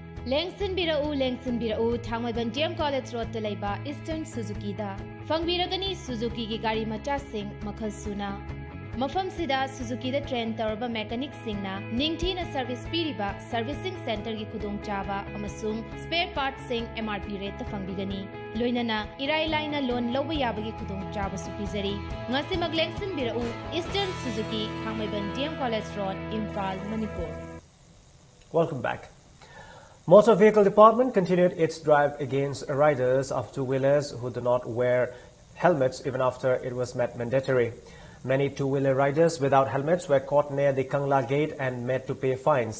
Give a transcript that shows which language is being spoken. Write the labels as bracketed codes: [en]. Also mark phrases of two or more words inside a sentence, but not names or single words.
[mni] Lengsin birau Thangmaiban DM College Road Telaiba Eastern Suzuki da Fangbiragani Suzuki ki gari macha sing makhal suna Mafam sida Suzuki da train tarba mechanic singna ningthina service piriba [en] servicing center [mni] ki khudong chaba amasung [en] spare parts [mni] sing [en] MRP rate [mni] ta fangbigani loinana irai laina loan loba yabagi khudong chaba su pizari ngasi maglengsin birau Eastern Suzuki Thangmaiban DM College Road Imphal Manipur. [en] Welcome back. Motor Vehicle Department continued its drive against riders of two-wheelers who do not wear helmets even after it was made mandatory. Many two-wheeler riders without helmets were caught near the Kangla Gate and made to pay fines.